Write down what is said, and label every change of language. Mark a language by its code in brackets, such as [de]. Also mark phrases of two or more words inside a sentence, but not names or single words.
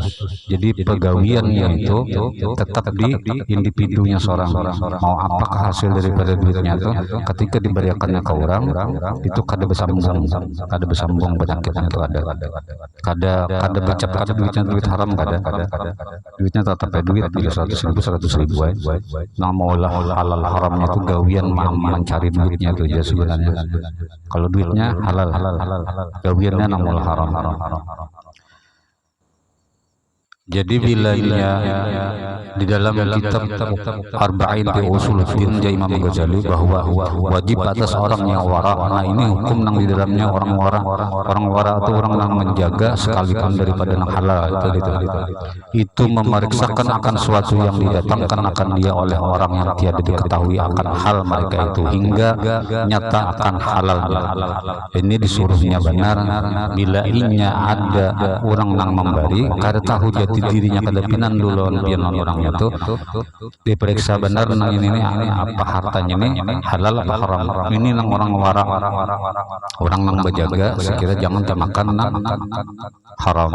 [bjn] jadi pegawiannya itu tetap di individunya seorang mau apakah hasil daripada duitnya itu ketika diberikannya ke orang itu kada bersambung penyakitnya itu kada bercap duitnya duit haram kada duitnya tetap duit bila 100.000 nah maulah halal haramnya itu gawian mencari duitnya itu aja sebenarnya kalau duitnya halal gawiannya namul haram. [id] Jadi bilanya di dalam kitab Arba'in fi Usuluddin Imam Ghazali bahwa wajib atas orang yang wara. Nah ini hukum nang di dalamnya orang wara itu orang yang menjaga sekalipun daripada nang halal itu memeriksakan akan suatu yang didatangkan akan dia oleh orang yang tiada diketahui akan hal mereka itu hingga nyata akan halal. [bjn] Ini disuruhnya benar bila inya ada orang yang memberi kada tahu jati dirinya kadapinan dulu pian orangnya tuh diperiksa benar nang ini apa hartanya ini halal atau haram ini nang orang wara orang nang berjaga sekira jangan termakan nang haram.